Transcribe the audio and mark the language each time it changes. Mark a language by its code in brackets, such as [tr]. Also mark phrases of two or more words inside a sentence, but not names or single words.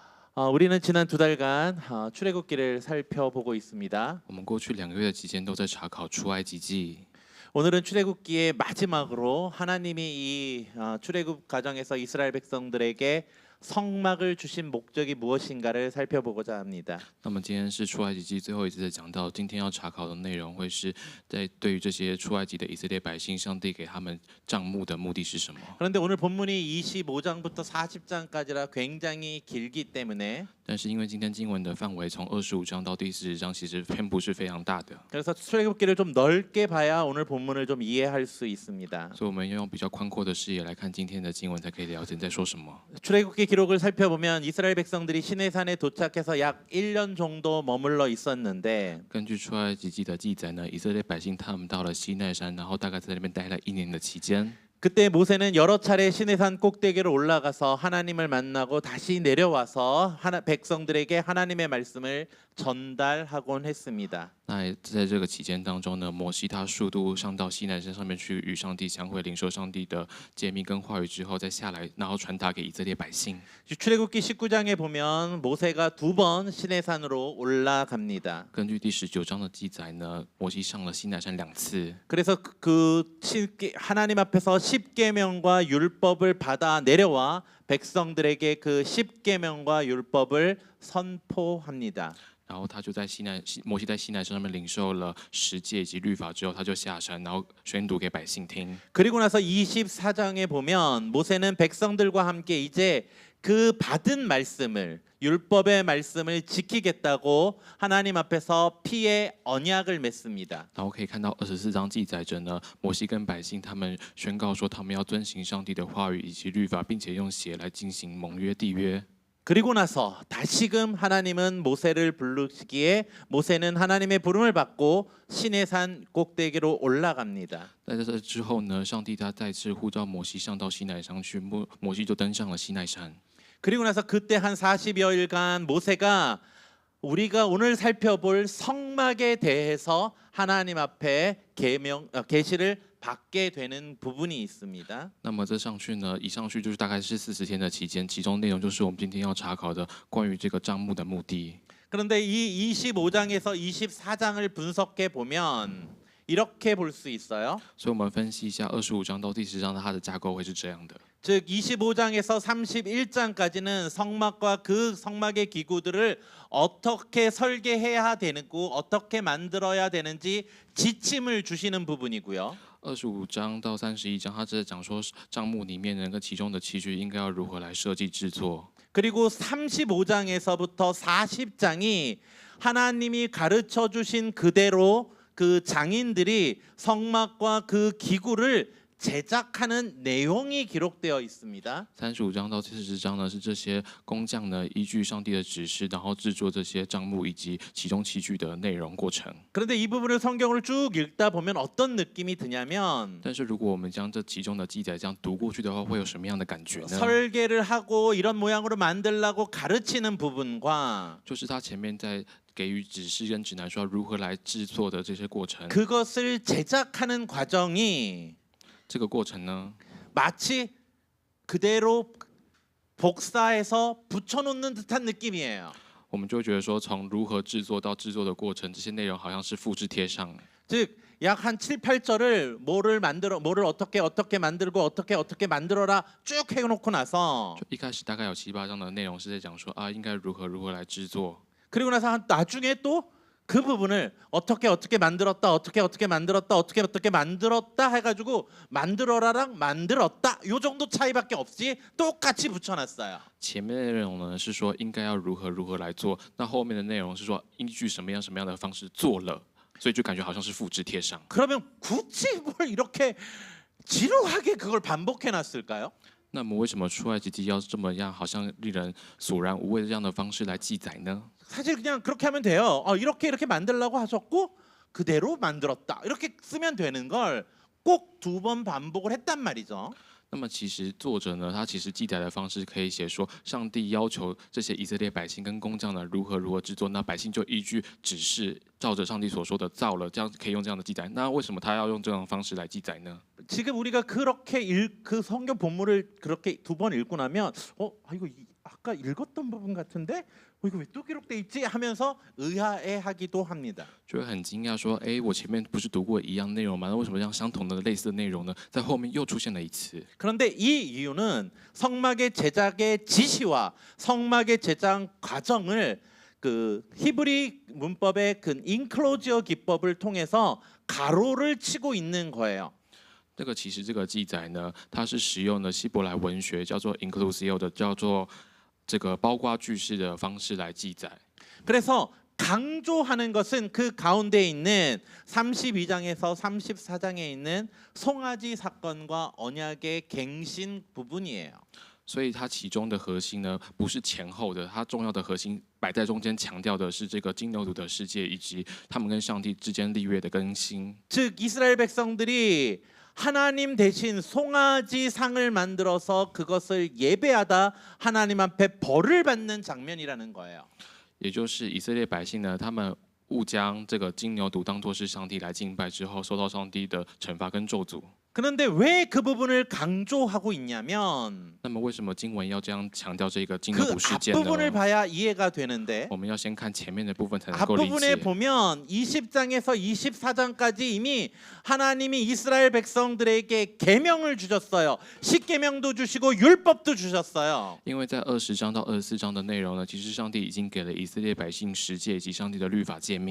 [ko] 우리는 지난 두 달간 출애굽기를 살펴보고 있습니다. [zh] 我们过去2个月的期间都在查考出埃及记。 [ko] 오늘은 출애굽기의 마지막으로 하나님이 이 출애굽 과정에서 이스라엘 백성들에게 성막을 주신 목적이 무엇인가를 살펴보고자 합니다. [zh] 那么今天是出埃及记最后一次的讲到，今天要查考的内容会是在对于这些出埃及的以色列百姓，上帝给他们帐幕的目的是什么？ [ko] 그런데 오늘 본문이 25장부터 40장까지라 굉장히 길기 때문에 [zh] 但是因为今天经文的范围从25章到第40章，其实篇幅是非常大的， [ko] 그래서 출애굽기를 좀 넓게 봐야 오늘 본문을 좀 이해할 수 있습니다. [zh] 所以我们要用比较宽阔的视野来看今天的经文，才可以了解你在说什么。 [ko] 출애굽기 기록을 살펴보면 이스라엘 백성들이 시내산에 도착해서 약 1년 정도 머물러 있었는데 [zh] 根据出埃及记的记载呢，以色列百姓他们到了西奈山，然后大概在那边待了1年的期间。 [ko] 그때 모세는 여러 차례 시내산 꼭대기로 올라가서 하나님을 만나고 다시 내려와서 백성들에게 하나님의 말씀을 전달하곤 했습니다. [zh] 那在这个期间当中呢，摩西他数度上到西奈山上面去与上帝相会，领受上帝的诫命跟话语之后，再下来，然后传达给以色列百姓。 [ko] 출애굽기 19장에 보면 모세가 2번 시내산으로 올라갑니다. [zh] 根据第19章的记载呢，摩西上了西奈山2次。 [ko] 그래서 하나님 앞에서 10계명과 율법을 받아 내려와 백성들에게 그 10계명과 율법을 선포합니다. [zh] 然后他就在摩西在西奈山上面领受了10诫以及律法之后，他就下山，然后宣读给百姓听。 [ko] 그리고 나서 24장에 보면 모세는 백성들과 함께 이제 그 받은 말씀을 율법의 말씀을 지키겠다고 하나님 앞에서 피의 언약을 맺습니다. [zh] 然后可以看到24章记载着呢，摩西跟百姓他们宣告说，他们要遵行上帝的话语以及律法，并且用血来进行盟约缔约。 [ko] 그리고 나서 다시금 하나님은 모세를 부르시기에 모세는 하나님의 부름을 받고 시내산 꼭대기로 올라갑니다. [zh] 在这之后呢，上帝他再次呼召摩西上到西奈山去，摩西就登上了西奈山。 [ko] 그리고 나서 그때 한 40여일간 모세가 우리가 오늘 살펴볼 성막에 대해서 하나님 앞에 계시를 받게 되는 부분이 있습니다. [zh] 那么这上去呢，一上去就是大概是40天的期间，其中内容就是我们今天要查考的关于这个帐幕的目的。 [ko] 그런데 이 25장에서 24장을 분석해 보면 이렇게 볼 수 있어요. [zh] 所以我们分析一下25章到第10章它的架构会是这样的。 [ko] 즉 25장에서 31장까지는 성막과 그 성막의 기구들을 어떻게 설계해야 되고 어떻게 만들어야 되는지 지침을 주시는 부분이고요. [zh] 25 章到31章，它是讲说帐幕里面那个其中的器具应该要如何来设计制作。 [ko] 그리고 35장에서부터 40장이 하나님이 가르쳐 주신 그대로 그 장인들이 성막과 그 기구를 제작하는 내용이 기록되어 있습니다. [zh] 35 章到40章呢，是这些工匠呢依据上帝的指示，然后制作这些帐幕以及其中器具的内容过程。 [ko] 그런데 이 부분을 성경을 쭉 읽다 보면 어떤 느낌이 드냐면 [zh] 但是如果我们将这其中的记载这样读过去的话，会有什么样的感觉呢？ [ko] 설계를 하고 이런 모양으로 만들라고 가르치는 부분과 [zh] 就是他前面在给予指示跟指南说如何来制作的这些过程。 [ko] 그것을 제작하는 과정이 [zh] 这个过程呢， [ko] 마치 그대로 복사해서 붙여놓는 듯한 느낌이에요. [zh] 我们就会觉得说，从如何制作到制作的过程，这些内容好像是复制贴上。 [ko] 즉 약 한 7, 8절을 뭐를 어떻게 만들고 어떻게 만들어라 쭉 해놓고 나서 [zh] 就一开始大概有7、8章的内容是在讲说啊，应该如何来制作。 [ko] 그리고 나서 나중에 또 그 부분을 어떻게 만들었다 어떻게 만들었다 해가지고 만들어라랑 만들었다 요 정도 차이밖에 없이 똑같이 붙여놨어요. [zh] 前面的内容呢是说应该要如何来做，那后面的内容是说依据什么样的方式做了，所以就感觉好像是复制贴上。 [ko] 그러면 굳이 뭘 이렇게 지루하게 그걸 반복해놨을까요? [zh] 那么为什么出埃及记要这么样，好像令人索然无味的这样的方式来记载呢？ [ko] 사실 그냥 그렇게 하면 돼요. 이렇게 만들라고 하셨고 그대로 만들었다. 이렇게 쓰면 되는 걸 꼭 2번 반복을 했단 말이죠. [zh] 那么其实作者呢，他其实记载的方式可以写说，上帝要求这些以色列百姓跟工匠呢如何制作，那百姓就依据指示，照着上帝所说的造了，这样可以用这样的记载。那为什么他要用这种方式来记载呢？ [ko] 지금 우리가 그렇게 그 성경 본문을 그렇게 2번 읽고 나면 이거 아까 읽었던 부분 같은데 이거 왜 또 기록돼 있지 하면서 의아해하기도 합니다. [zh] 就会很惊讶说：“哎，我前面不是读过一样内容吗？那为什么这样相同的类似的内容呢，在后面又出现了一次？” [ko] 그런데 이 이유는 성막의 제작의 지시와 성막의 제작 과정을 그 히브리 문법의 그 인클로지어 기법을 통해서 가로를 치고 있는 거예요. [zh] 这个其实这个记载呢，它是使用了希伯来文学叫做 inclusio 的，叫做这个包括句式的方式来记载。 [ko] 그래서 강조하는 것은 그 가운데 있는 32장에서 34장에 있는 송아지 사건과 언약의 갱신 부분이에요. [zh] 所以它其中的核心呢，不是前后的，它重要的核心摆在中间，强调的是这个金牛犊的世界以及他们跟上帝之间立约的更新。 [ko] 즉 이스라엘 백성들이 하나님 대신 송아지 상을 만들어서 그것을 예배하다 하나님 앞에 벌을 받는 장면이라는 거예요. [zh] 也就是以色列百姓呢，他们误将这个金牛犊当作是上帝来敬拜之后，受到上帝的惩罚跟咒诅。 [ko] 그런데 왜 그 부분을 강조하고 있냐면 [zh] 那么为什么经文要这样强调这个金 그 牛犊事件呢？ [ko] 앞부분을 봐야 이해가 되는데 [zh] 我们要先看前面的部分才能够理 [ko] 앞부분에 [zh] 解。 [ko] 보면 20장에서 24장까지 이미 하나님이 이스라엘 백성들에게 계명을 주셨어요. 십계명도 주시고 율법도 주셨어요. [zh] 因为在20章到24章的内容呢，其实上帝已经给了以色列百姓十诫以及上帝的律法诫命。